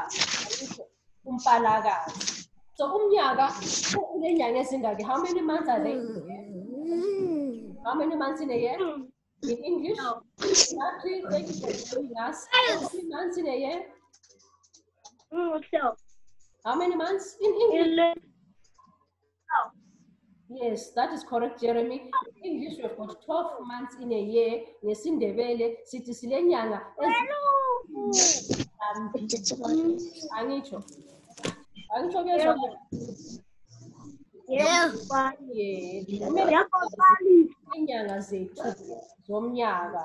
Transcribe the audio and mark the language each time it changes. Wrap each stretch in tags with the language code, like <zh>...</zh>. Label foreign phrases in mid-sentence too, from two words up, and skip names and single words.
<nd>uMpalakazi. So umnyaka unenyanga ezingaki?</nd> <en>How many months are there? How many months in a year? In English? Natalie, thank you for joining us. How many months in a year? How many months in English? Yes, that is correct, Jeremy. In English, we've got 12 months in a year.</en> <nd>NgesiNdebele sithi silenyanga angitsho. Angitsho kezwa.</nd> <en>Yeah.</en> <nd>Inyanga zethu zomnyaka.</nd>